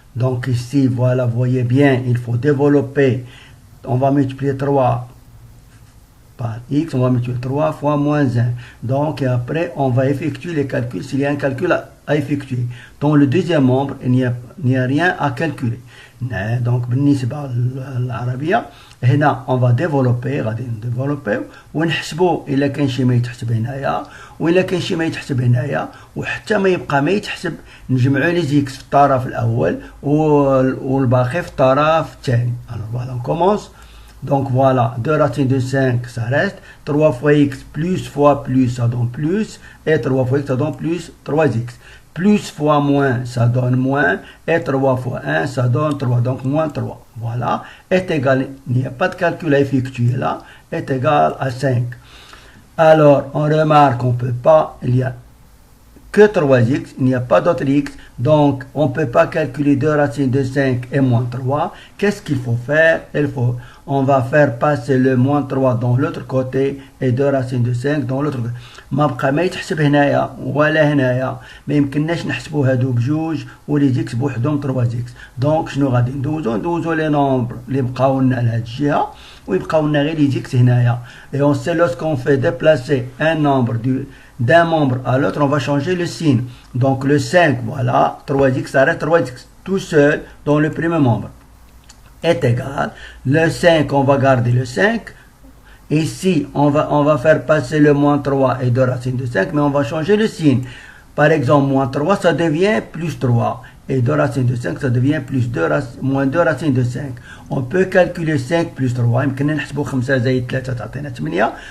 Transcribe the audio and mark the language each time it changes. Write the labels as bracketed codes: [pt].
[fr] Donc, ici, voilà, vous voyez bien, il faut développer. On va multiplier 3 par x, on va multiplier 3 fois moins 1. Donc, et après, on va effectuer les calculs s'il y a un calcul à effectuer. Dans le deuxième membre, il n'y a rien à calculer. [ar] Donc, بالنسبة للعربية هنا [fr] on va développer [ar] غادي نديفلوبيو ونحسبوا إلا كان شي ما يتحسب هنايا وإلا كان شي ما يتحسب هنايا وحتى ما يبقى ما يتحسب نجمعوا لي زيكس في الطرف الأول والباقي في الطرف الثاني. [fr] Alors voilà, on commence. Donc voilà, 2 racines de 5, ça reste. 3 fois x fois plus, ça donne plus. Et 3 fois x, ça donne plus 3x. Plus fois moins, ça donne moins. Et 3 fois 1, ça donne 3. Donc moins 3. Voilà. Est égal, il n'y a pas de calcul à effectuer là. Est égal à 5. Alors, on remarque qu'on ne peut pas, il n'y a que 3x, il n'y a pas d'autre x. Donc, on ne peut pas calculer 2 racines de 5 et moins 3. Qu'est-ce qu'il faut faire? On va faire passer le moins 3 dans l'autre côté et 2 racines de 5 dans l'autre côté. [ar] ما بقى ما يتحسب هنايا ولا هنايا، ما يمكنناش نحسبوا هادو بجوج ولي زيكس بوحدهم 3 زيكس. دونك شنو غادي ندوزو لي نومبر اللي بقاو لنا لهاد الجهه ويبقاو لنا غير لي زيكس هنايا. [fr] Et on sait lorsqu'on fait déplacer un nombre d'un membre à l'autre, on va changer le signe. Donc le 5, voilà, 3x, ça reste 3x tout seul dans le premier membre. Est égal, le 5, on va garder le 5. Ici, on va faire passer le moins 3 et 2 racines de 5, mais on va changer le signe. Par exemple, moins 3, ça devient plus 3. Et 2 racines de 5, ça devient moins 2 racines de 5. On peut calculer 5 plus 3. [ar] يمكننا نحسبوا 5 زائد 3 تعطينا 8.